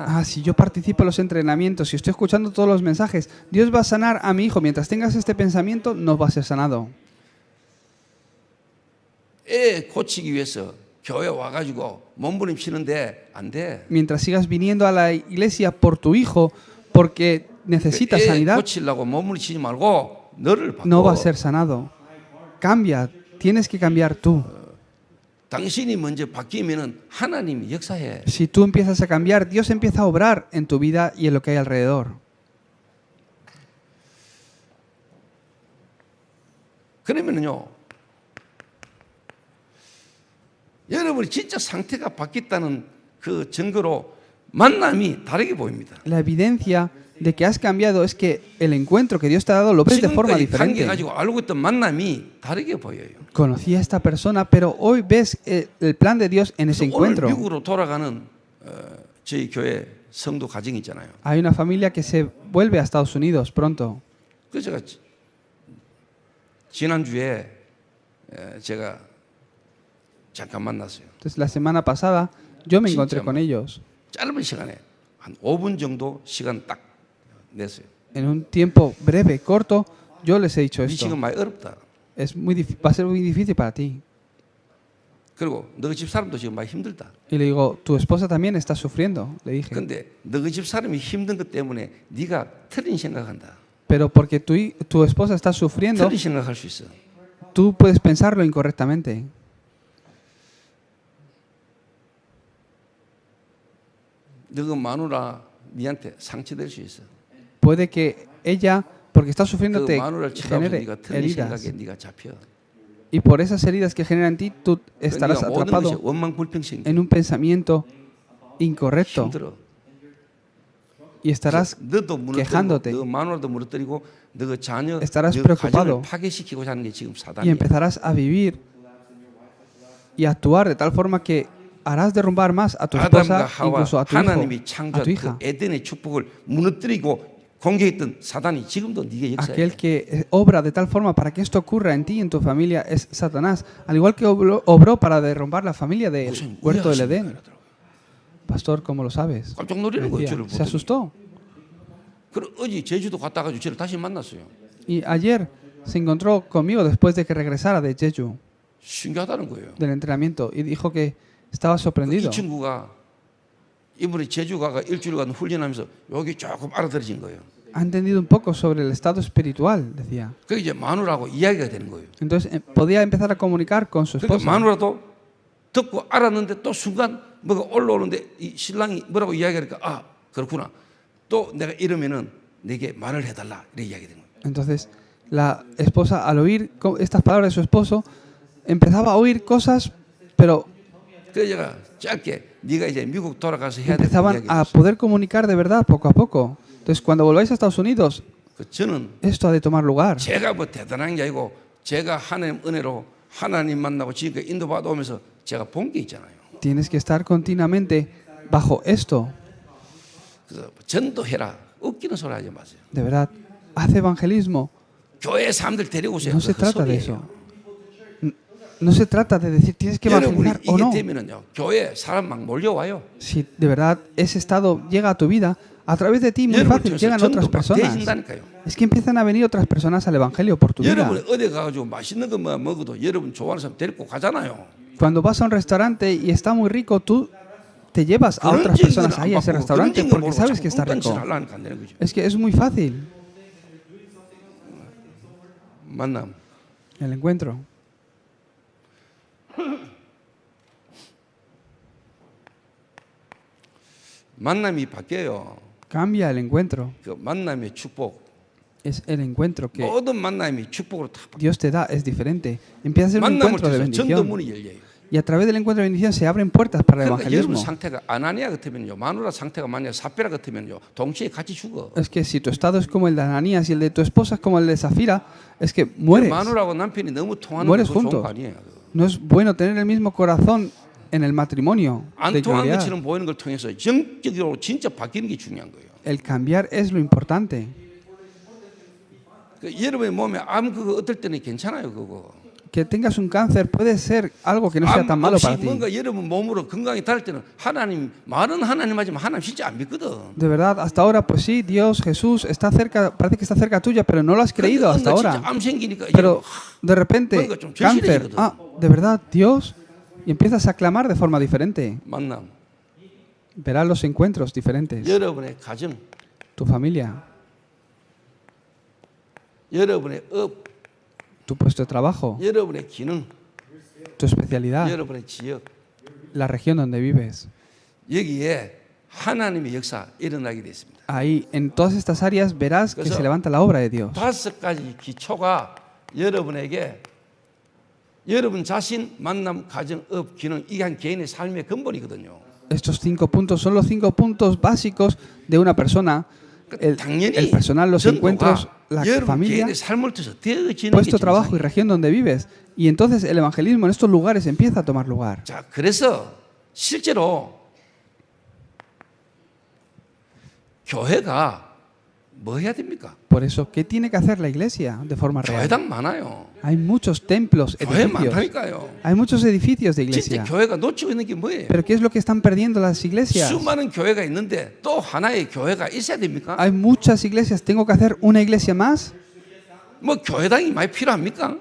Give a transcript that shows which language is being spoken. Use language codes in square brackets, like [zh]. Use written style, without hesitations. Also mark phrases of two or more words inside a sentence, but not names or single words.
[es] Ah, si yo participo en los entrenamientos, si estoy escuchando todos los mensajes, Dios va a sanar a mi hijo. Mientras tengas este pensamiento, no va a ser sanado. [ko] 애 고치기 위해서 교회 와가지고 몸부림치는데 안 돼. [es] Mientras sigas viniendo a la iglesia por tu hijo, porque necesitas [ko] 애 [es] sanidad, [ko] 고치려고 몸부림치지 말고 너를 바꿔. [es] no va a ser sanado. Cambia, tienes que cambiar tú. [ko] 당신이 먼저 바뀌면은 하나님이 역사해. [es] Si tú empiezas a cambiar, Dios empieza a obrar en tu vida y en lo que hay alrededor. [ko] 그러면은요. 여러분이 진짜 상태가 바뀌었다는 그 증거로 만남이 다르게 보입니다. [es] La evidencia de que has cambiado es que el encuentro que Dios te ha dado lo ves de forma [ko] 지금까지 관계 [es] diferente. [ko] 가지고 알고 있던 만남이 다르게 보여요. [es] Conocí a esta persona, pero hoy ves el plan de Dios en ese [ko] 그래서 오늘 [es] encuentro. [ko] 미국으로 돌아가는 저희 교회 성도 가정이 있잖아요. [es] Hay una familia que se vuelve a Estados Unidos pronto. [ko] 그래서 제가 지난주에 제가 잠깐 만났어요. [es] Entonces, la semana pasada yo me encontré [ko] 진짜 [es] con ellos. [ko] 짧은 시간에 한 5분 정도 시간 딱 냈어요. [es] En un tiempo breve, corto, yo les he dicho [ko] 이 [es] esto. [ko] 지금 많이 어렵다. [es] Va a ser muy difícil para ti. [ko] 그리고 너희 집 사람도 지금 많이 힘들다. [es] Y le digo, tu esposa también está sufriendo, le dije. [ko] 근데 너희 집 사람이 힘든 것 때문에 네가 틀린 생각한다. [es] Pero porque tu esposa está sufriendo, [ko] 틀린 생각할 수 있어. [es] tú puedes pensarlo incorrectamente. [ko] 너가 마누라 니한테 상처될 수 있어. [es] Puede que ella, porque está sufriendo, [ko] 그 [es] te [ko] 마누라를 쳐다보면서 [es] genere [ko] 네가 틀린 [es] heridas. [ko] 생각에 네가 잡혀. [es] Y por esas heridas que generan en ti, tú estarás [ko] 네가 모든 것이 [es] atrapado [ko] 원망 불평생 [es] en un pensamiento incorrecto [ko] 힘들어. [es] y estarás [ko] 너도 무너뜨리고 [es] quejándote [ko] 너 마누라도 무너뜨리고 너 자녀 [es] Estarás [ko] 너 [es] preocupado. [ko] 가정을 파괴시키고자 하는 게 지금 [es] y [ko] 사단이야. [es] empezarás a vivir y actuar de tal forma que harás derrumbar más a tu [ko] 아담과 [es] esposa, [ko] 하와 [es] incluso a tu hijo, [ko] 하나님이 [es] a tu [ko] 창조한 그 [es] hija. [ko] 에덴의 축복을 무너뜨리고 공격했던 사단이 지금도 네게 역사해. [es] Aquel que obra de tal forma para que esto ocurra en ti y en tu familia es Satanás, al igual que obró para derrumbar la familia del huerto del Edén. Pastor, ¿cómo lo sabes? [ko] 깜짝 놀라는 거예요. [es] Decía, [ko] 저를 [es] se [ko] 보더니. [es] asustó. [ko] 그럼 어제 제주도 갔다 가지고 저를 다시 만났어요. [es] Y ayer se encontró conmigo después de que regresara de Jeju, [ko] 신기하다는 거예요. [es] del entrenamiento, y dijo que estaba [ko] 이 [es] sorprendido. [ko] 친구가 이번에 제주 가가 일주일간 훈련하면서 여기 조금 알아들어진 거예요. [es] Ha entendido un poco sobre el estado espiritual, decía. [ko] 그 이제 마누라하고 이야기가 되는 거예요. [es] Entonces podía empezar a comunicar con su [ko] 그러니까 [es] esposa. [ko] 마누라도 듣고 알았는데 또 순간 뭐가 올라오는데 이 신랑이 뭐라고 이야기하니까 아 그렇구나. 또 내가 이러면은 내게 말을 해달라 이렇게 이야기 된 거예요. [es] Entonces la esposa, al oír estas palabras de su esposo, empezaba a oír cosas, pero [ko] 그래서 제가 짧게 네가 이제 미국 돌아가서 해야 될 [es] empezaban [ko] 이야기. [es] a poder comunicar de verdad poco a poco. Entonces cuando volváis a Estados Unidos, [ko] 저는 [es] esto ha de tomar lugar. [ko] 제가 뭐 대단한 게 아니고 제가 하나님 은혜로 하나님 만나고 지금까지 인도받아 오면서 제가 본 게 있잖아요. [es] Tienes que estar continuamente bajo esto. [ko] 그래서 전도해라. 웃기는 소리 하지 마세요. [es] De verdad, haz evangelismo. [ko] 교회 사람들 데리고 오세요. [es] No se [ko] 그 [es] trata de [ko] 소리예요. [es] eso. No se trata de decir tienes que [ko] 여러분이 [es] evangelizar o [ko] 이게 [es] no. [ko] 되면은요 교회 사람 막 몰려와요. [es] Si de verdad ese estado llega a tu vida, a través de ti muy [ko] 여러분 [es] fácil [ko] 통해서 [es] llegan otras [ko] 전도 막 [es] personas. [ko] 되진다니까요. [es] Es que empiezan a venir otras personas al evangelio por tu vida. [ko] 여러분 어디 가가지고 맛있는 거 먹어도 여러분 좋아하는 사람 데리고 가잖아요. [es] Cuando vas a un restaurante y está muy rico, tú te llevas a [ko] 그런 [es] otras personas [ko] 징계는 [es] ahí a ese [ko] 안 받고 [es] restaurante [ko] 그런 징계 [es] porque [ko] 모르고 [es] sabes [ko] 자꾸 [es] que está rico. [ko] 뚱딴짓을 하려니까 안 되는 거죠. [es] Es que es muy fácil [ko] 만남. [es] el encuentro. [ko] 만남이 바뀌어요. [es] Cambia el encuentro. [ko] 그 만남의 축복. [es] Es el encuentro que [ko] 모든 만남이 축복으로 다 바뀌어요. [es] Dios te da, es diferente. Empieza a ser un [ko] 만남을 [es] encuentro de [ko] 통해서 [es] bendición. [ko] 전도문이 열려요. [es] Y a través del encuentro de bendición se abren puertas para el [ko] 그러니까 여러분 [es] evangelismo. [ko] 상태가 아나니아 같으면요, 마누라 상태가 만약 사페라 같으면요, 동시에 같이 죽어. [es] Es que si tu estado es como el de Ananías y el de tu esposa es como el de Zafira, es que mueres. [ko] 마누라하고 남편이 너무 통하는 [es] Mueres [ko] 거 좋은 [es] juntos. [ko] 거 아니에요. [es] No es bueno tener el mismo corazón en el matrimonio. [ko] 안 [es] De [ko] 통한 [es] gloria. [ko] 것처럼 보이는 걸 통해서 영적으로 진짜 바뀌는 게 중요한 거예요. [es] El cambiar es lo importante. [ko] 그 여러분의 몸에 암 그거 어떨 때는 괜찮아요, 그거. [es] Que tengas un cáncer puede ser algo que no sea tan [ko] 암 [es] malo [ko] 없이 [es] para ti. [ko] 뭔가 여러분 몸으로 건강히 달 때는 하나님 말은 하나님 하지만 하나님 실제 안 믿거든. [es] De verdad, hasta ahora, pues sí, Dios, Jesús está cerca, parece que está cerca tuya, pero no lo has creído hasta [ko] 진짜 [es] ahora. [ko] 암 생기니까 [es] Pero de repente, [ko] 뭔가 좀 [es] cáncer, [ko] 절실해지거든. [es] de verdad, Dios, y empiezas a clamar de forma diferente. [ko] 만남. [es] Verás los encuentros diferentes. [ko] 여러분의 가정, [es] Tu familia, [ko] 여러분의 업, [es] tu puesto de trabajo, [ko] 여러분의 기능, [es] tu especialidad, [ko] 여러분의 지역. [es] la región donde vives. [ko] 여기에 하나님의 역사 일어나게 됐습니다. [es] Ahí, en todas estas áreas, verás que se levanta la obra de Dios. [ko] 5가지 기초가 여러분에게 여러분 자신, 만남, 가정, 업, 기능 이게 한 개인의 삶의 근본이거든요. [es] Estos 5 puntos son los 5 puntos básicos de una persona. El personal, los encuentros, la familia, puesto trabajo y región donde vives. Y entonces el evangelismo en estos lugares empieza a tomar lugar. [ko] 자, 그래서 실제로 교회가 뭐 해야 됩니까? [es] Por eso, ¿qué tiene que hacer la iglesia de forma real? [ko] 교회당 많아요. [es] Hay muchos templos, [ko] 교회 [es] edificios. [ko] 많다니까요. [es] Hay muchos edificios de [ko] 진짜 [es] iglesia. [ko] 교회가 놓치고 있는 게 뭐예요? [es] Pero ¿qué es lo que están perdiendo las iglesias? [ko] 수많은 교회가 있는데 또 하나의 교회가 있어야 됩니까? [es] Hay muchas iglesias. ¿Tengo que hacer una iglesia más? [ko] 뭐 교회당이 많이 필요합니까?